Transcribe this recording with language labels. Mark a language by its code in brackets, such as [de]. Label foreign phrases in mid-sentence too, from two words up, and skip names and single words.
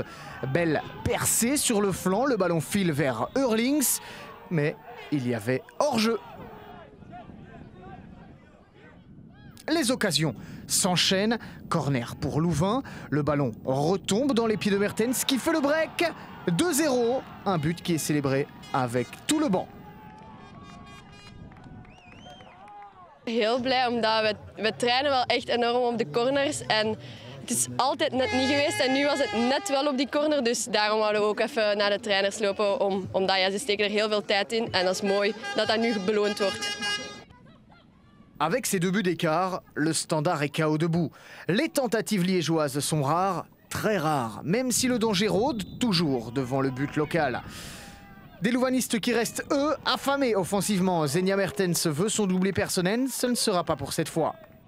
[fr] Belle percée sur le flanc, le ballon file vers Hurlings, mais il y avait hors-jeu. Les occasions s'enchaînent. Corner pour Louvain. Le ballon retombe dans les pieds de Mertens qui fait le break. 2-0. Un but qui est célébré avec tout le banc. [nl] Heel blij omdat we trainen wel echt enorm op de corners. En het is altijd net niet geweest en nu was het net wel op die corner. Dus daarom wouden we ook even naar de trainers lopen. Omdat ze steken er heel veel tijd in. En dat is mooi dat dat nu beloond wordt. [fr] Avec ces 2 buts d'écart, le Standard est KO debout. Les tentatives liégeoises sont rares, très rares, même si le danger rôde toujours devant le but local. Des louvanistes qui restent, eux, affamés offensivement. Zenia Mertens veut son doublé personnel, ce ne sera pas pour cette fois.